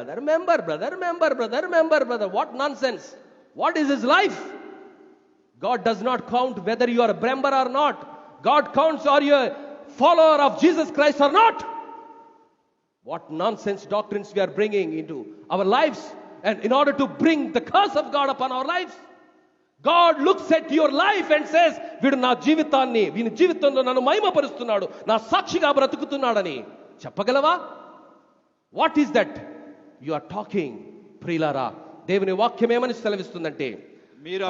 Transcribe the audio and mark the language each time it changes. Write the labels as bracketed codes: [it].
[en] Member brother, what nonsense, what is his life? God does not count whether you are a member or not. God counts are you a follower of Jesus Christ or not. What nonsense doctrines we are bringing into our lives, and in order to bring the curse of God upon our lives. God looks at your life and says, [te] వీడు నా జీవితాన్ని, వీని జీవితంలో నన్ను మహిమపరుస్తున్నాడు, నా సాక్షిగా బ్రతుకుతున్నాడని చెప్పగలవా? [en] What is that you are talking? [te] ప్రియులారా, దేవుని వాక్యం ఏమని సెలవిస్తుందంటే, మీరు